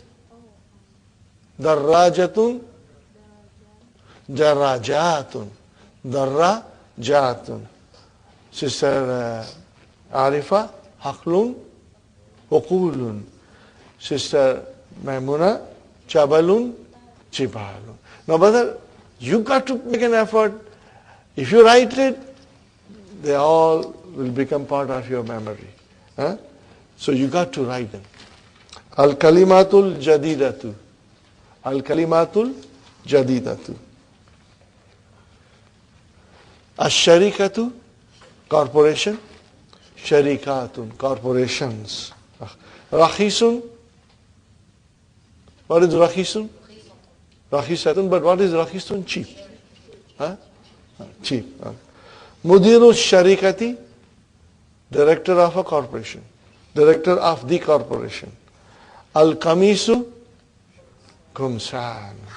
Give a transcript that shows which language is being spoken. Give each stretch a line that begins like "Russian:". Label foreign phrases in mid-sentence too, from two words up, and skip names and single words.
Arabic: درجاتٌ، درجاتٌ. Darajatun. Sister Arifa, حقلٌ، حقولٌ. Sister Maimuna, جبلٌ، جبالٌ.
English: Now, brother, you got to make an effort. If you write it, they all will become part of your memory. So you got to write them.
Arabic: الكلماتُ الجديدةُ. الكلماتُ الجديدةُ. Ash-Sharikatu, corporation. Sharikatun, corporations. Rakhisun.
English: What is Rakhisun? Rakhisatun, but what is Rakhisun? Cheap. Cheap.
Arabic: مديرُ شركةٍ,
English: director of a corporation. Director of the corporation.
Arabic: القميصُ، قمصانٌ.